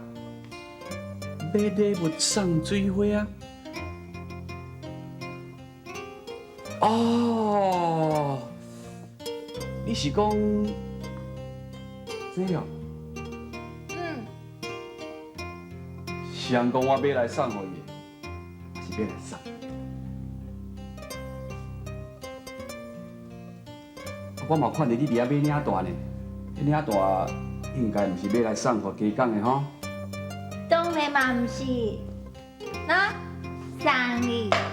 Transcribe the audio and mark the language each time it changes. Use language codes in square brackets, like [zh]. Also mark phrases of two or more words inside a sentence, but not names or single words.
[nan] 买礼物送水花啊？哦，你是讲这哦？嗯，是人讲我买来送互伊的，还是买来送？我嘛看到你伫遐买领大呢，迄领大应该毋是买来送互家讲的吼。当然嘛唔是，那送你。